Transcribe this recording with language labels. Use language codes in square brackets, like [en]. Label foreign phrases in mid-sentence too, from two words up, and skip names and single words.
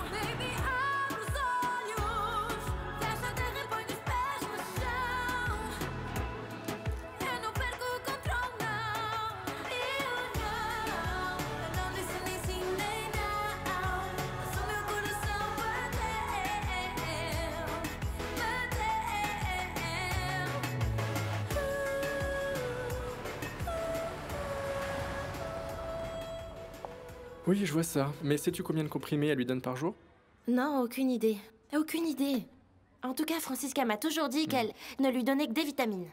[pt] Baby, abre os olhos, fecha a terra e põe os pés no chão. Eu não perco o controle, não. Eu não disse nem sim nem não. Mas o meu coração bateu, bateu. [fr] Oui, je vois ça. Mais sais-tu combien de comprimés elle lui donne par jour? Non, aucune idée. Aucune idée. En tout cas, Francisca m'a toujours dit qu'elle ne lui donnait que des vitamines.